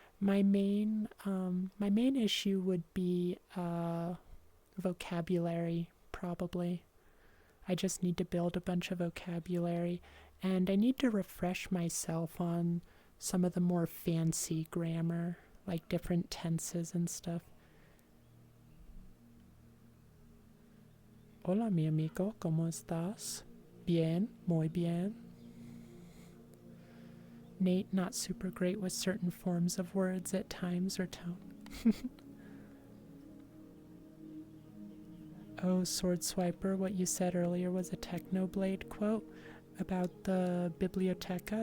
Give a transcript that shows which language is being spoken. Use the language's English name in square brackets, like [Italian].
[English] My main issue would be vocabulary, probably. I just need to build a bunch of vocabulary, and I need to refresh myself on some of the more fancy grammar, like different tenses and stuff. [Spanish] Hola, mi amigo, ¿cómo estás? Bien, muy bien. [English] Nate, not super great with certain forms of words at times or tone. Oh, Sword Swiper, what you said earlier was a Technoblade quote about the biblioteca.